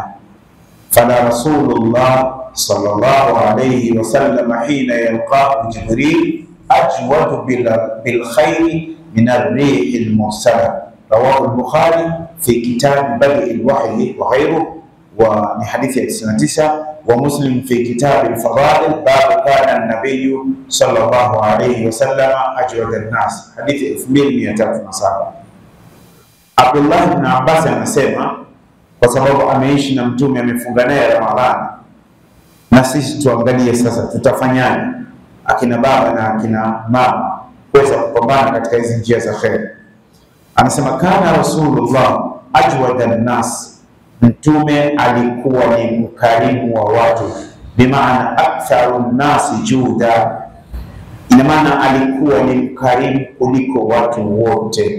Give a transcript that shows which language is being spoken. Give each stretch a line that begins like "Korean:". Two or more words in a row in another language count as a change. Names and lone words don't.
Arabic: فلا رسول الله صلى الله عليه وسلم حين يلقاه جبريل أجود بالخير من الريح المرسلة رواه البخاري في كتاب بدء الوحي وغيره,
Swahili: wa ni hadithi ya 99,
Arabic: ومسلم في كتاب الفضائل باب كان النبي صلى الله عليه وسلم أجود الناس, hadithi 2307.
Swahili: Abdullah ibn Abbas anasema kwa sababu ameishi na Mtume, amefunga naye Ramadhani, na sisi tuangalie sasa tutafanyaje akina baba na akina mama kuweza kupambana katika hizi njia za khair. Anasema
Arabic: كان رسول الله أجود الناس,
Swahili: Mtume alikuwa ni mkarimu wa watu, bimaana
Arabic: أكثر الناس جودا,
Swahili: ina maana alikuwa ni mkarimu kuliko watu wote.